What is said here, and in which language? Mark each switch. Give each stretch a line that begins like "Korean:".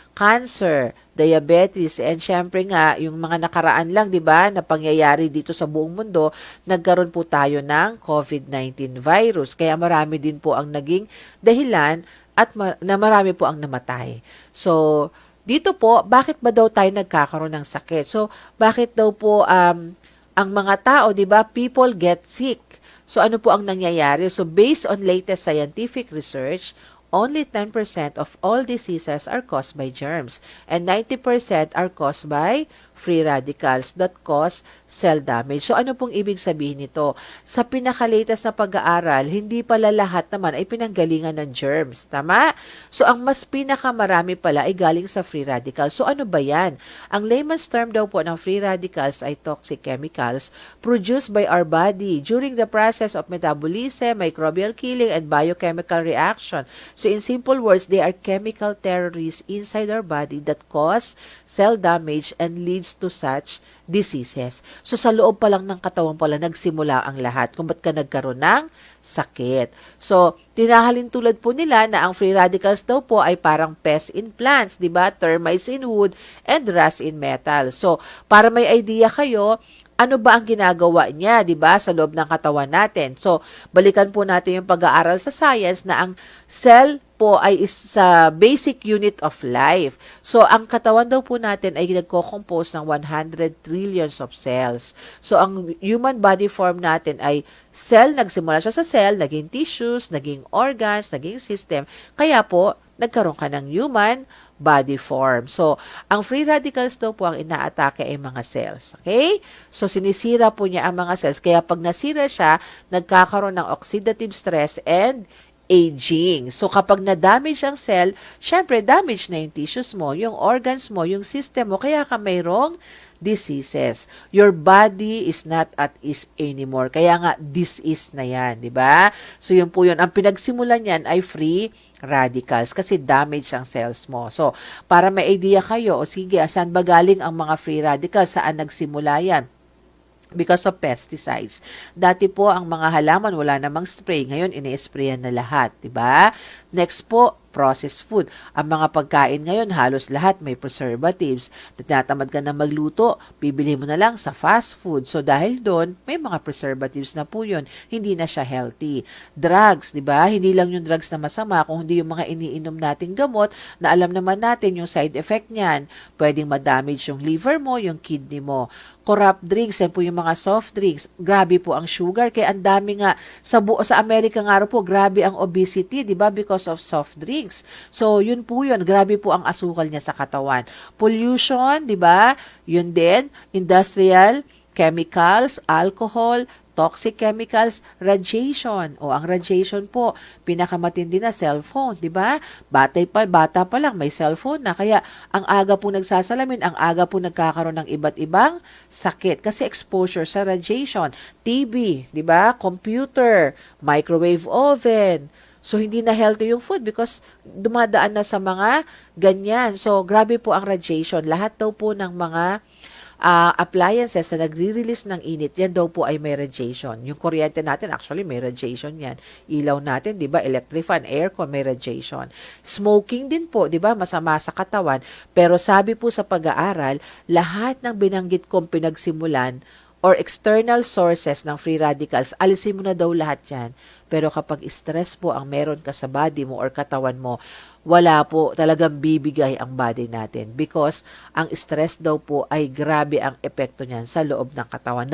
Filipino: Cancer, diabetes, and syempre nga, yung mga nakaraan lang, di ba, na pangyayari dito sa buong mundo, nagkaroon po tayo ng COVID-19 virus. Kaya marami din po ang naging dahilan at na marami po ang namatay. So, dito po, bakit ba daw tayo nagkakaroon ng sakit? So, bakit daw po ang mga tao, 'di ba,
English: people get sick.
Filipino: So, ano po ang nangyayari?
English: So, based on latest scientific research, only 10% of all diseases are caused by germs and 90% are caused by free radicals that cause cell damage.
Filipino: So, ano pong ibig sabihin nito? Sa pinakalatest na pag-aaral, hindi pala lahat naman ay pinanggalingan ng germs. Tama? So, ang mas pinakamarami pala ay galing sa free radicals. So, ano ba yan? Ang layman's term daw po ng free radicals ay
English: toxic chemicals produced by our body during the process of metabolism, microbial killing, and biochemical reaction. So, in simple words, they are chemical terrorists inside our body that cause cell damage and leads to such diseases.
Filipino: So, sa loob pa lang ng katawan pala, nagsimula ang lahat kung ba't ka nagkaroon ng sakit. So, tinahalin tulad po nila na ang free radicals daw po ay parang
English: pests in plants,
Filipino: di ba?
English: Termites in wood and rust in metal.
Filipino: So, para may idea kayo, ano ba ang ginagawa niya, 'di ba, sa loob ng katawan natin? So, balikan po natin yung pag-aaral sa science na ang cell po ay sa basic unit of life. So, ang katawan daw po natin ay nagko-compose ng 100 trillions of cells. So, ang human body form natin ay cell, nagsimula siya sa cell, naging tissues, naging organs, naging system. Kaya po, nagkaroon ka ng human body form. So, ang free radicals daw po ang inaatake ay mga cells. Okay? So, sinisira po niya ang mga cells. Kaya pag nasira siya, nagkakaroon ng oxidative stress and aging. So, kapag na-damage ang cell, syempre, damage na yung tissues mo, yung organs mo, yung system mo, kaya ka mayroong diseases.
English: Your body is not at ease anymore.
Filipino: Kaya nga, disease na yan, di ba? So, yun po yun. Ang pinagsimulan yan ay free radicals kasi damage ang cells mo. So, para may idea kayo, o sige, saan ba galing ang mga free radicals? Saan nagsimula yan?
English: Because of pesticides.
Filipino: Dati po, ang mga halaman, wala namang spray. Ngayon, ini-sprayan na lahat. Diba? Next po, processed food. Ang mga pagkain ngayon, halos lahat may preservatives. Tinatamad ka na magluto, bibili mo na lang sa fast food. So, dahil doon, may mga preservatives na po yun. Hindi na siya healthy. Drugs, di ba? Hindi lang yung drugs na masama, kung hindi yung mga iniinom nating gamot na alam naman natin yung side effect niyan. Pwedeng ma-damage yung liver mo, yung kidney mo. Corrupt drinks, yan po yung mga soft drinks. Grabe po ang sugar. Kaya ang dami nga, sa Amerika nga po, grabe ang obesity, di ba?
English: Because of soft drinks.
Filipino: So, yun po yun. Grabe po ang asukal niya sa katawan. Pollution, di ba? Yun din.
English: Industrial, chemicals, alcohol, toxic chemicals, radiation.
Filipino: O, ang radiation po, pinakamatindi na cellphone, di ba? Bata pa lang, may cellphone na. Kaya, ang aga po nagsasalamin, ang aga po nagkakaroon ng iba't ibang sakit. Kasi exposure sa radiation. TB, di ba? Computer, microwave oven. So, hindi na healthy yung food because dumadaan na sa mga ganyan. So, grabe po ang radiation. Lahat daw po ng mga appliances na nagre-release ng init, yan daw po ay may radiation. Yung kuryente natin, actually, may radiation yan. Ilaw natin, di ba? Electric fan, aircon, may radiation. Smoking din po, di ba? Masama sa katawan. Pero sabi po sa pag-aaral, lahat ng binanggit kong pinagsimulan or external sources ng free radicals, alisin mo na daw lahat yan. Pero kapag stress po ang meron ka sa body mo or katawan mo, wala po talagang bibigay ang body natin because ang stress daw po ay grabe ang epekto niyan sa loob ng katawan.